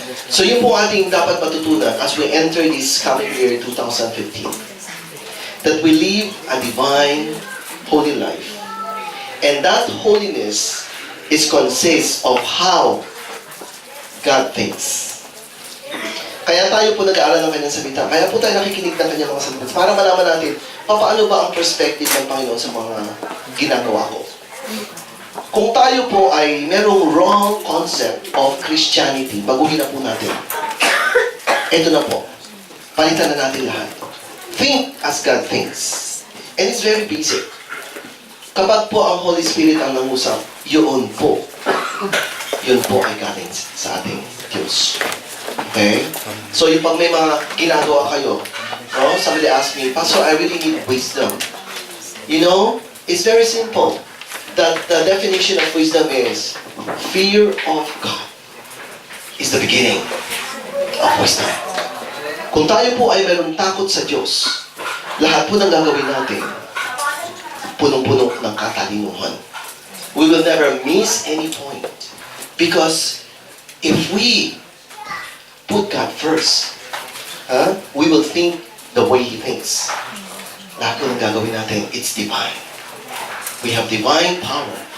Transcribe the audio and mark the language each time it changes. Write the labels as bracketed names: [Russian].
[Filipino] So yun po ating dapat matutunan [English] as we enter this coming year 2015. That we live a divine, holy life. And that holiness consists of how God thinks. [Filipino] Kaya tayo po nag-aaral ng kanyang salita. Kaya po tayo nakikinig ng kanyang mga salita. Para malaman natin, paano ba ang perspective ng Panginoon sa mga ginagawa ko. Kung tayo po ay merong [English] wrong concept of Christianity, [Filipino] baguhin na po natin. Ito na po. Palitan na natin lahat. [English] Think as God thinks. And it's very basic. [Filipino] Kapag po ang Holy Spirit ang nangusap, yun po ay galing sa ating Diyos. Okay? So, yung pag may mga ginagawa kayo, no? [English] Somebody asked me, Pastor, I really need wisdom. You know, it's very simple. That the definition of wisdom is fear of God is the beginning of wisdom. [Filipino] Kung tayo po ay mayroong takot sa Diyos, lahat po ng gagawin natin, punong-puno ng katalinuhan. [English] We will never miss any point. Because if we put God first, we will think the way He thinks. [Filipino] Lahat po ng gagawin natin, [English] it's divine. We have divine power.